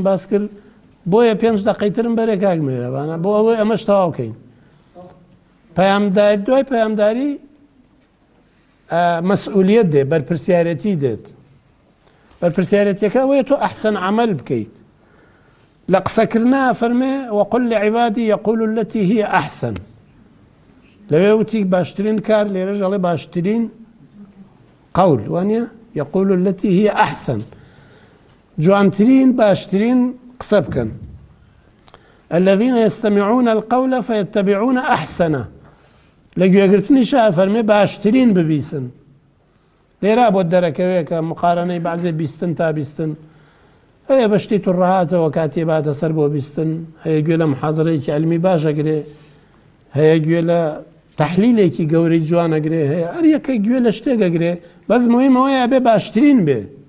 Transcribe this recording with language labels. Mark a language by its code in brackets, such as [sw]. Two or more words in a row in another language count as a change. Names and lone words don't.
[ckb] باس کرد بۆیە 5 دقەیترم بەرێ کاک مێرەبانە بۆ ئەوەی ئەمەش تەواو بکەین پەیامداری دوای پەیامداری مەسئولیەت دێ بەرپرسیارەتی دێت بەرپرسیارەتیەکە ئەوەیە تۆ ئەحسن عەمەل بکەیت لە قسەکردنا فەرمێ [ar] وەقل لعیبادی یەقولوا التي هي أحسن [ckb] لەوێ وتی باشترین کار لێرەش ئەڵێ باشترین قەول وانە [ar] یەقولوا التي هي أحسن [ckb] جوانترین باشترین قسە بکەن [ar] الذين يستمعون القول فيتبعون أحسنه لە [ckb] گوێگرتنیشا فەرمێ باشترین ببیسن لێرا بۆ دەرەکەوێ کە مقارنەی بەعزێ بیستن تا بیستن هەیە بەشتی توڕەهاتەوە کاتێ باتە سەر بۆ بیستن هەیە گوێ لە محازەرەیەکی عیلمی باشەگرێ هەیە گوێ لە تەحلیلێکی گەورەی جوانەگرێ هەیە هەر یەکەی گوێ لە شتێکەگرێ بەس مهمەوەیە بێ باشترین بێ